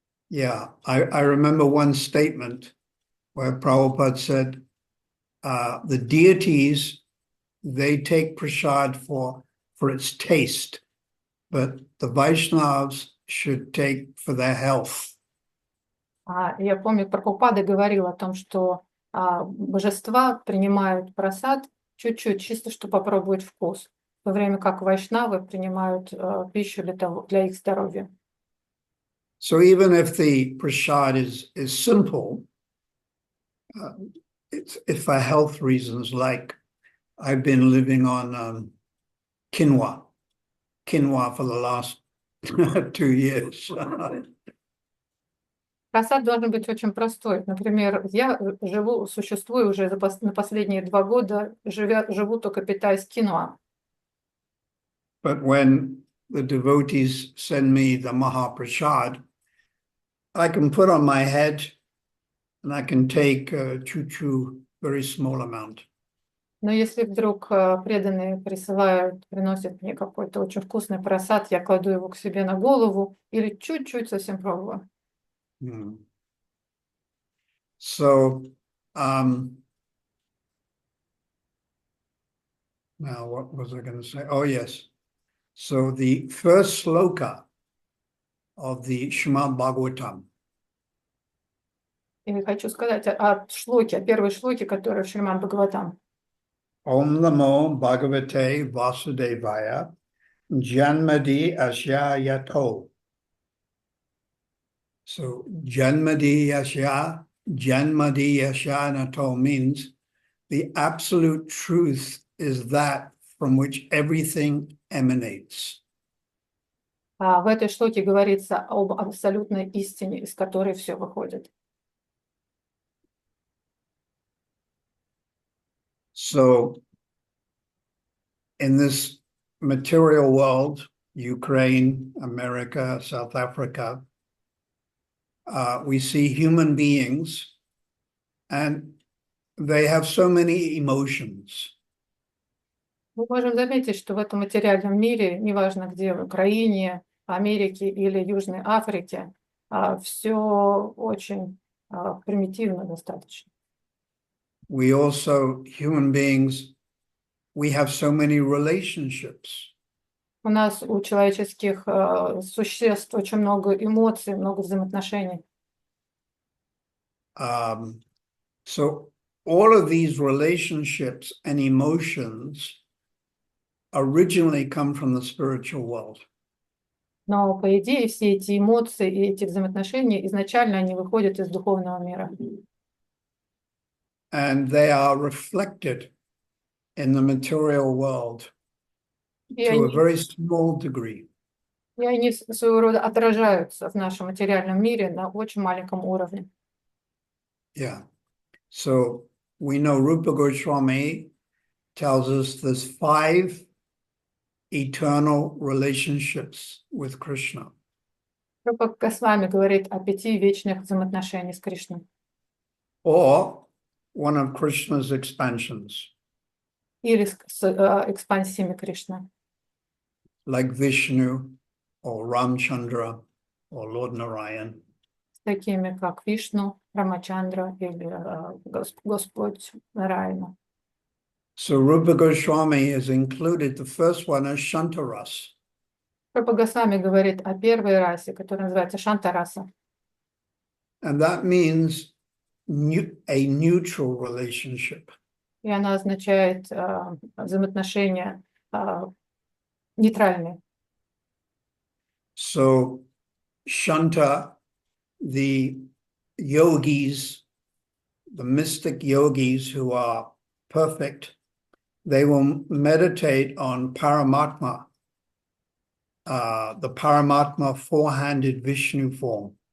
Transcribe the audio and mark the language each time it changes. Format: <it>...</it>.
<en>Yeah, I remember one statement where Prabhupada said, the deities, they take prasad for its taste, but the Vaishnavas should take for their health.</en> <ru>Я помню, Прабхупада говорил о том, что божества принимают прасад чуть-чуть, чисто чтобы попробовать вкус, в то время как вайшнавы принимают пищу для их здоровья.</ru> <en>So even if the prasad is simple, it's for health reasons, like I've been living on quinoa for the last 2 years.</en> <ru>Просад должен быть очень простой. Например, я существую уже на последние 2 года, живу только питаясь киноа.</ru> <en>But when the devotees send me the Mahaprasad, I can put on my head and I can take choo-choo, very small amount.</en> <ru>Но если вдруг преданные приносят мне какой-то очень вкусный просад, я кладу его к себе на голову или чуть-чуть совсем пробую.</ru> <en>So, now what was I going to say? Oh, yes. So the first sloka of the Srimad Bhagavatam.</en> <ru>И хочу сказать о первой шлоке, которая в Шримад Бхагаватам.</ru> <sa>Om Namo Bhagavate Vasudevaya Janmadi Asya Yato.</sa> <en>So</en> <sa>Janmadi Asya Nato</sa> <en>means the absolute truth is that from which everything emanates.</en> <ru>В этой шлоке говорится об абсолютной истине, из которой все выходит.</ru> <en>So, in this material world, Ukraine, America, South Africa, we see human beings and they have so many emotions.</en> <ru>Мы можем заметить, что в этом материальном мире, неважно где, в Украине, Америке или Южной Африке, все очень примитивно достаточно.</ru> <en>We also, human beings, we have so many relationships.</en> <ru>У нас, у человеческих существ, очень много эмоций, много взаимоотношений.</ru> <en>So all of these relationships and emotions originally come from the spiritual world.</en> <ru>Но, по идее, все эти эмоции и эти взаимоотношения, изначально они выходят из духовного мира.</ru> <en>And they are reflected in the material world to a very small degree.</en> <ru>И они своего рода отражаются в нашем материальном мире на очень маленьком уровне.</ru> <en>Yeah. So we know Rupa Goswami tells us there's 5 eternal relationships with Krishna.</en> <ru>Рупа Госвами говорит о 5 вечных взаимоотношениях с Кришной.</ru> <en>Or one of Krishna's expansions.</en> <ru>Или с экспансиями Кришны.</ru> <en>Like Vishnu or Ramchandra or Lord Narayan.</en> <ru>С такими, как Вишну, Рамачандра или Господь Нараяна.</ru> <en>So Rupa Goswami has included the first one as Shantaras.</en> <ru>Рупа Госвами говорит о первой расе, которая называется Шантараса.</ru> <en>And that means a neutral relationship.</en> <ru>И она означает взаимоотношения нейтральные.</ru> <en>So Shanta, the yogis, the mystic yogis who are perfect, they will meditate on Paramatma, the Paramatma four-handed Vishnu form.</en>